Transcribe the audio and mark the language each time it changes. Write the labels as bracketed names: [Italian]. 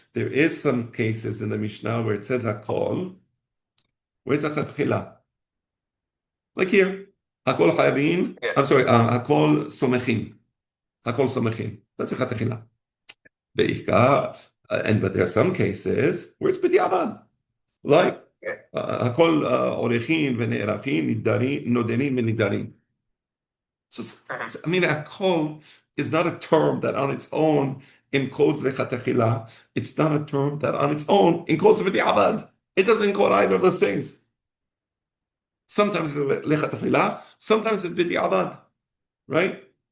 [English] There is some cases in the Mishnah where it says hakol. Where's lechatechila? Like here, hakol chayavin. Yeah. I'm sorry, hakol somechin. [Hebrew] הכל סומכים. [English] That's a chatechila. בעיקר, but there are some cases where it's בדיעבד. [Hebrew] Like, הכל עורכים ונערכים, נודרים ונדרים. [English] So, I mean, a kol is not a term that on its own encodes lechatechila. It's not a term that on its own encodes v'di'avad. It doesn't encode either of those things. Sometimes it's lechatechila, sometimes it's v'di'avad, right?